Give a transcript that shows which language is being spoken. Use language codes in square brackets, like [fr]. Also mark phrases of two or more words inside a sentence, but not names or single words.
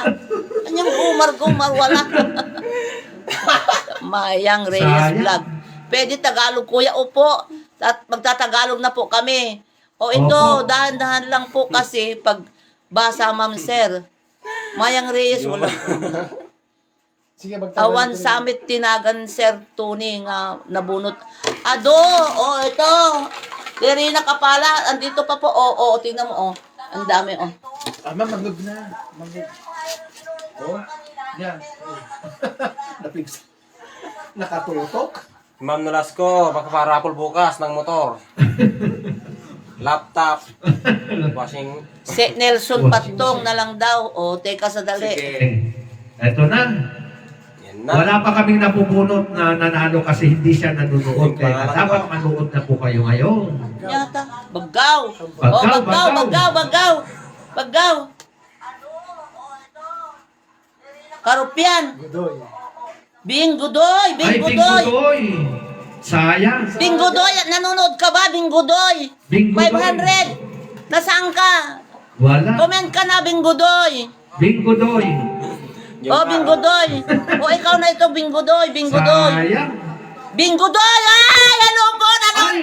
[tl] Anyang gumar, wala. Mayang Reyes Sayang. Vlog. Pwede Tagalog, kuya. Opo. Magtatagalog na po kami. O ito, Opo. dahan-dahan lang po kasi pag basa, ma'am sir. Mayang Reyes, wala. Sige, magtagal. [ilo] Awan Summit tinagan Sir Tony nga nabunot. [tl] Ado, oh ito. Lerina Kapala, andito pa po. Oh, tingnan mo, oh. Ang dami, oh. Magnog na. Oh? Yan. Napigsa. Nakatutok. Ma'am Nolasco, magpaparapol bukas ng motor. Laptop. Washing. Si Nelson Patong na lang daw. Oh, teka sa dali. Eto na. Yan na. Wala pa kaming napubunot na nanalo kasi hindi siya nanonood. Kaya dapat manood na po kayo ngayon. Yata. Bagaw. Bagaw. Bagaw. Karupian. Gudoy. Binggodoy. Ay, Binggodoy. Sayang. Binggodoy. Nanonood ka ba, Binggodoy? Binggodoy. 500. Nasaan ka? Wala. Comment ka na, Binggodoy. Binggodoy. Oh, Binggodoy. O, ikaw na ito, Binggodoy. Sayang. Binggodoy! Ay! Hello po!